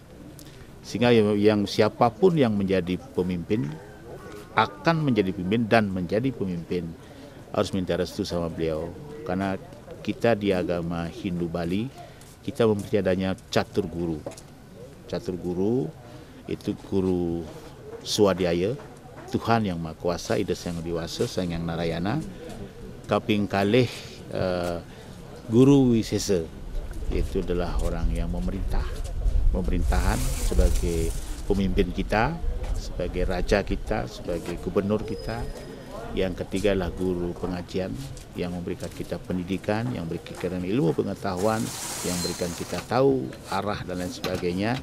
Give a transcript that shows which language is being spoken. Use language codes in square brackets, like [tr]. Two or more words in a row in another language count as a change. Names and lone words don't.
[id] Sehingga yang siapapun yang menjadi pemimpin akan menjadi pemimpin dan menjadi pemimpin harus minta restu sama beliau. Karena kita di agama Hindu Bali kita mempercayai adanya catur guru. Catur guru itu guru swadhyaya, Tuhan yang Maha Kuasa, Ida Sang Dewasa, Sang Yang Narayana. [ban] Kaping kalih guru Wisesa, [id] itu adalah orang yang pemerintahan sebagai pemimpin kita, sebagai raja kita, sebagai gubernur kita. Yang ketiga adalah guru pengajian yang memberikan kita pendidikan, yang memberikan ilmu pengetahuan, yang memberikan kita tahu arah dan lain sebagainya.